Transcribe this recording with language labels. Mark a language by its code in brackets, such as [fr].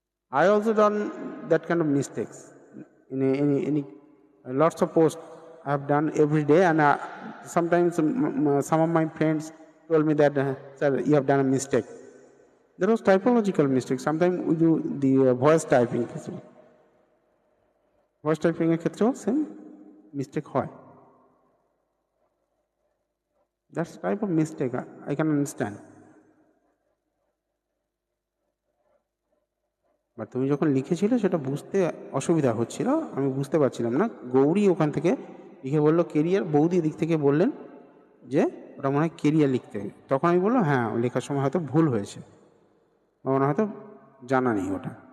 [en] I also done that kind of mistakes in any lots of posts I have done every day, and sometimes some of my friends told me that, sir, you have done a mistake. There was typological mistake. Sometimes we do the voice typing. [bn] Voice typing এর ক্ষেত্রেও same mistake হয়। [en] That's type of mistake I can understand. [bn] But তুমি যখন লিখেছিলে সেটা বুঝতে অসুবিধা হচ্ছিল, আমি বুঝতে পারছিলাম না। গৌরী ওখান থেকে লিখে বললো কেরিয়ার, বৌদি দিক থেকে বললেন যে ওটা মনে হয় কেরিয়ার লিখতে হবে। তখন আমি বললাম হ্যাঁ, লেখার সময় হয়তো ভুল হয়েছে, বা মনে হয়তো জানা নেই ওটা।